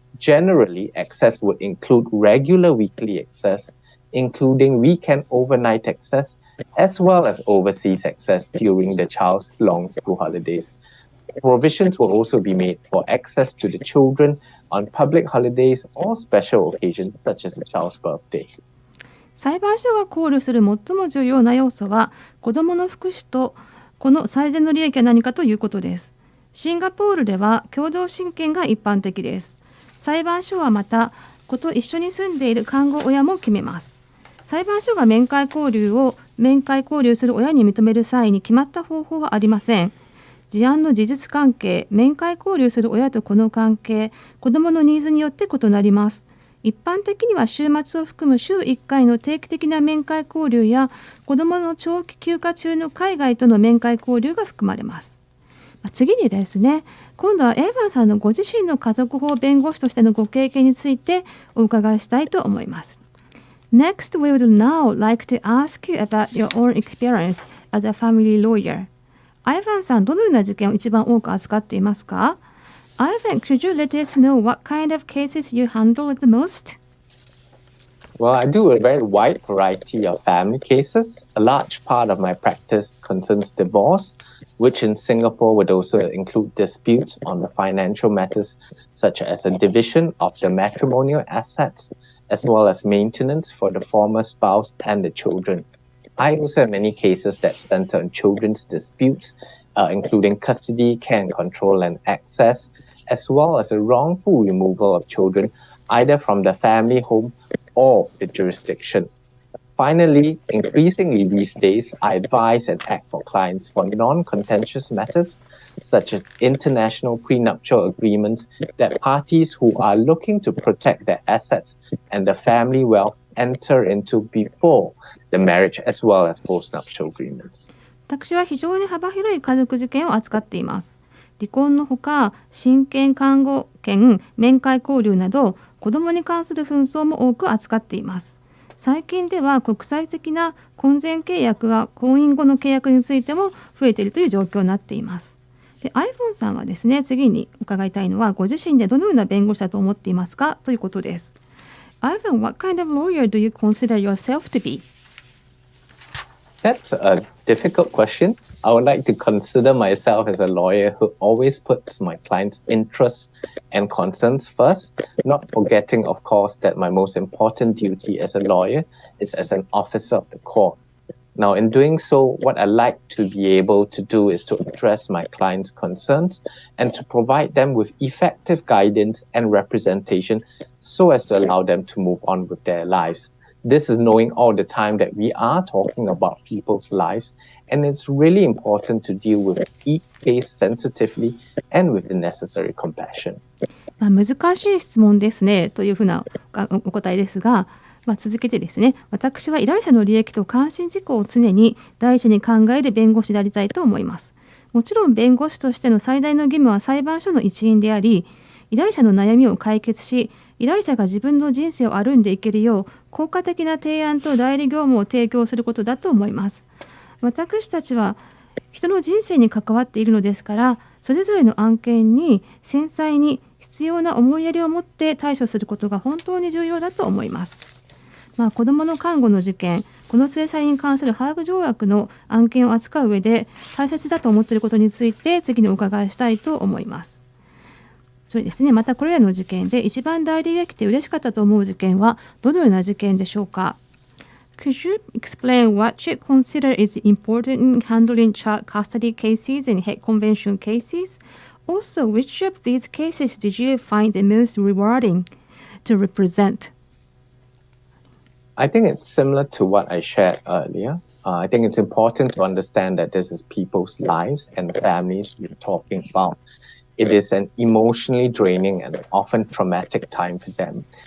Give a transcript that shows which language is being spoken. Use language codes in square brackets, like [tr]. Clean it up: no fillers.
[en] Generally, access would include regular weekly access, including weekend overnight access, as well as overseas access during the child's long school holidays. Provisions will also be made for access to the children on public holidays or special occasions such as the child's birthday. [ja] 裁判所が考慮する最も重要な要素は子どもの福祉とこの最善の利益は何かということです。シンガポールでは共同親権が一般的です。裁判所はまた子と一緒に住んでいる監護親も決めます。裁判所が面会交流する親に認める際に決まった方法はありません。事案の事実関係、面会交流する親と子の関係、子どものニーズによって異なります。一般的には週末を含む週1回の定期的な面会交流や子どもの長期休暇中の海外との面会交流が含まれます。次にですね、今度はエーヴァンさんのご自身の家族法弁護士としてのご経験についてお伺いしたいと思います。 [en] Next, we would now like to ask you about your own experience as a family lawyer. [ja] アイヴァンさん、どのような事件を一番多く扱っていますか？ [en] Ivan, could you let us know what kind of cases you handle the most? Well, I do a very wide variety of family cases. A large part of my practice concerns divorce, which in Singapore would also include disputes on the financial matters, such as a division of the matrimonial assets, as well as maintenance for the former spouse and the children. I also have many cases that center on children's disputes, including custody, care and control, and access, as well as a wrongful removal of children, either from the family home or the jurisdiction. Finally, increasingly these days, I advise and act for clients for non-contentious matters, such as international prenuptial agreements that parties who are looking to protect their assets and the family wealth enter into before the marriage, as well as postnuptial agreements. [ja] 私は非常に幅広い家族事件を扱っています。離婚のほか、親権監護権、面会交流など、子どもに関する紛争も多く扱っています。最近では国際的な婚前契約が婚姻後の契約についても増えているという状況になっています。で、アイヴォンさんはですね、次に伺いたいのは、ご自身でどのような弁護士だと思っていますかということです。 [en] アイヴォン、what kind of lawyer do you consider yourself to be? That's a difficult question. I would like to consider myself as a lawyer who always puts my clients' interests and concerns first, not forgetting, of course, that my most important duty as a lawyer is as an officer of the court. Now, in doing so, what I like to be able to do is to address my clients' concerns and to provide them with effective guidance and representation so as to allow them to move on with their lives.This is knowing all the time that we are talking about people's lives, and it's really important to deal with each case sensitively and with the necessary compassion. [ja] 難しい質問ですねというふうなお答えですが、続けてですね、私は依頼者の利益と関心事項を常に第一に考える弁護士でありたいと思います。もちろん弁護士としての最大の義務は裁判所の一員であり、依頼者の悩みを解決し、依頼者が自分の人生を歩んでいけるよう効果的な提案と代理業務を提供することだと思います。私たちは人の人生に関わっているのですから、それぞれの案件に繊細に必要な思いやりを持って対処することが本当に重要だと思います。子どもの看護の事件、この連れ去りに関するハーグ条約の案件を扱う上で大切だと思っていることについて次にお伺いしたいと思います。それですね、またこれらの事件で一番代理できて嬉しかったと思う事件はどのような事件でしょうか？ [en] Could you explain what you consider is important in handling child custody cases and hate convention cases? Also, which of these cases did you find the most rewarding to represent? I think it's similar to what I shared earlier. I think it's important to understand that this is people's lives and families we're talking about.It is an emotionally draining and often traumatic time for them.